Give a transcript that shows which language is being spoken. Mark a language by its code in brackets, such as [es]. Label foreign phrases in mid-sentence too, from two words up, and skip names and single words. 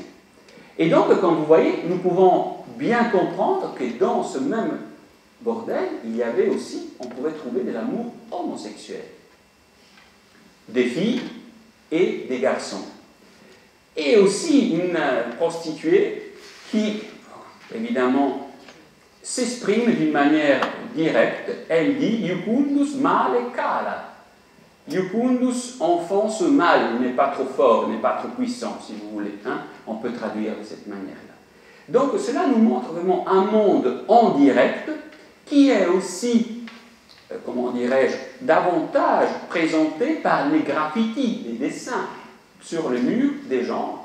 [fr] Et donc, comme vous voyez, nous pouvons bien comprendre que dans ce même bordel, il y avait aussi, on pouvait trouver de l'amour homosexuel. Des filles et des garçons. Et aussi une prostituée qui, évidemment, s'exprime d'une manière directe. Elle dit [la] « Iucundus male cala ». [fr] Iucundus enfonce mal, il n'est pas trop fort, il n'est pas trop puissant, si vous voulez. Hein? On peut traduire de cette manière-là. Donc cela nous montre vraiment un monde en direct qui est aussi, comment dirais-je, davantage présenté par les graffitis, les dessins sur le mur des gens.